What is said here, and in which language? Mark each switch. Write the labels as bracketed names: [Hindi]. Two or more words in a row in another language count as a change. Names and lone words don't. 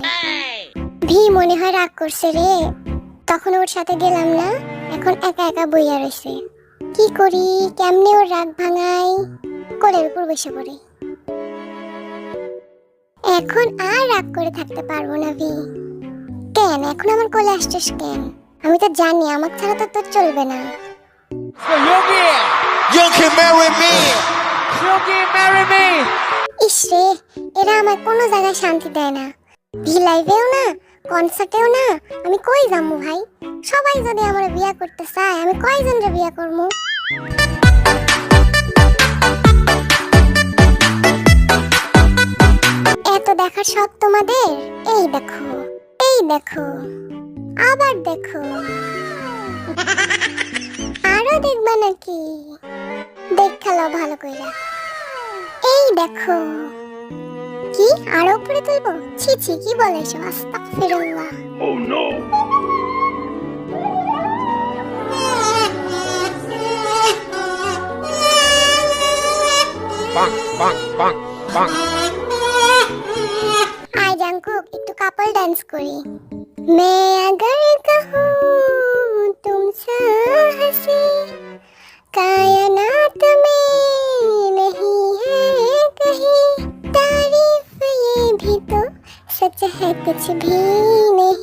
[Bangla] ভি মনে হয় রাগ করছে রে, তখন ওর সাথে গেলাম না, এখন একা একা বইয়া রয়েছে। কি করি, কেমনে ওর রাগ ভাঙাই? কোলের উপর বসে পড়ি। এখন আর রাগ করে থাকতে পারবো না ভি। কেন এখন আমার কোলে আসছিস কেন? আমি তো জানি আমার ছাড়া তো তোর চলবে না। [English] You can marry me. [Bangla] ইসরে, এরা আমার কোনো জায়গায় শান্তি দেয় না। ভি লাইভেও না, কনসার্টেও না। আমি কই যাবো ভাই? সবাই যদি আমার বিয়া করতে চায়, আমি কয়জনরে বিয়া করবো? এত দেখার শখ তোমাদের? এই দেখো, এই দেখো, আবার দেখো। আরো দেখবা নাকি? দেখালো ভালো কইরা। এই দেখো। কি আরো উপরে তুলবো? ছি ছি, কি বলে এসব? আস্তাগফিরুল্লাহ। [English] Oh no. Bonk, bonk, bonk, bonk. [Bangla] আই জাঙ্কুক, একটু কাপল ডান্স করি। [Hindi] मैं अगर कहूँ तुमसे हंसी कायनात में नहीं है कहीं तारीफ ये भी तो सच है कुछ भी नहीं।